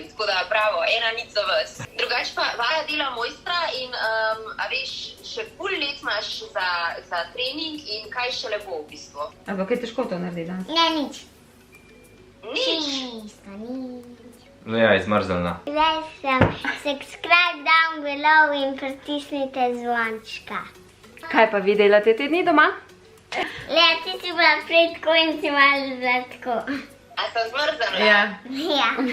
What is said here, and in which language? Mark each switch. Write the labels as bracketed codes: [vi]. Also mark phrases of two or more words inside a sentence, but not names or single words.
[sl] Tako da bravo, 1-0 za vas. Drugače pa vaja dela mojstra in a veš, še pol let imaš za trening in kaj šele bo v bistvu. Ampak je težko to narediti danes. Ne, nič. Nič. Nič. Ja, izmrzelna. Zdaj sem [en] subscribe down below [sl] in pritisnite zvončka. Kaj pa vi delate te dni doma? Le, ti si bila prej tako in si malo zdaj tako. A sem zmrzala? Ja. Ja.